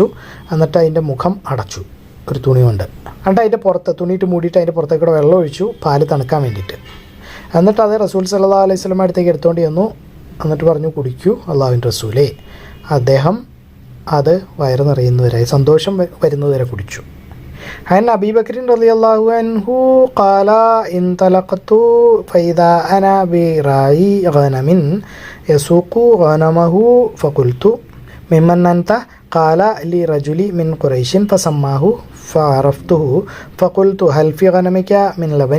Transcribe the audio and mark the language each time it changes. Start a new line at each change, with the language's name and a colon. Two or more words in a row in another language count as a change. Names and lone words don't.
Malayalam: എന്നിട്ട് അതിൻ്റെ മുഖം അടച്ചു ഒരു തുണി കൊണ്ട്. എന്നിട്ട് അതിൻ്റെ പുറത്ത് തുണിയിട്ട് മൂടിയിട്ട് അതിൻ്റെ പുറത്തേക്കൂടെ വെള്ളം ഒഴിച്ചു, പാല് തണുക്കാൻ വേണ്ടിയിട്ട്. എന്നിട്ട് അത്
Arabic: رسول صلى الله عليه وسلم
Malayalam: അടുത്തേക്ക് എടുത്തുകൊണ്ട് ചെന്നു. എന്നിട്ട് പറഞ്ഞു, കുടിക്കൂ അള്ളാഹുവിൻ്റെ റസൂലേ. അദ്ദേഹം അത് വയറ് നിറയുന്നവരെ, സന്തോഷം വരുന്നതുവരെ കുടിച്ചു.
Arabic: عن أبي بكر رضي الله عنه قال انطلقت فإذا أنا براعي غنم يسوق غنمه فقلت ممن أنت؟ قال لي رجل من قريش فسماه فعرفته فقلت هل في غنمك من لبن؟